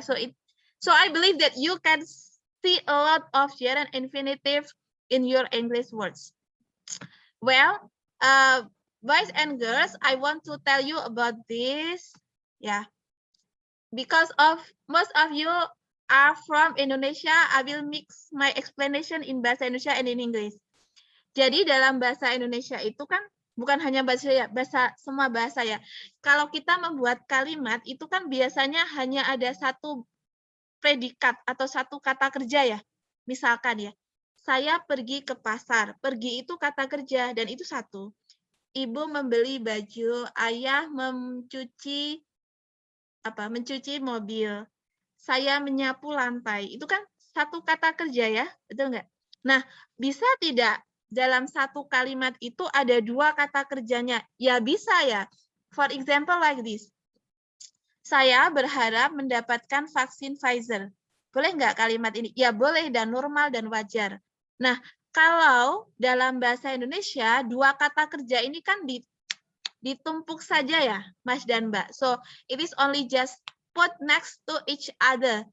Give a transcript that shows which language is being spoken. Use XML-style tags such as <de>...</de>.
<en>So I believe that you can see a lot of gerund infinitive in your English words. Well, boys and girls, I want to tell you about this. Yeah. Because of most of you are from Indonesia, I will mix my explanation in bahasa Indonesia and in English.</en> <id>Jadi dalam bahasa Indonesia itu kan bukan hanya bahasa semua bahasa ya. Kalau kita membuat kalimat itu kan biasanya hanya ada satu predikat atau satu kata kerja ya. Misalkan ya, saya pergi ke pasar. Pergi itu kata kerja dan itu satu. Ibu membeli baju, ayah mencuci mobil. Saya menyapu lantai. Itu kan satu kata kerja ya, betul nggak? Nah, bisa tidak dalam satu kalimat itu ada 2 kata kerjanya? Ya bisa ya.</id> <en>For example like this.</en> <id>Saya berharap mendapatkan vaksin Pfizer. Boleh nggak kalimat ini? Ya boleh dan normal dan wajar. Nah, kalau dalam bahasa Indonesia 2 kata kerja ini kan ditumpuk saja ya, Mas dan Mbak.</id> <en>So, it is only just put next to each other.</en>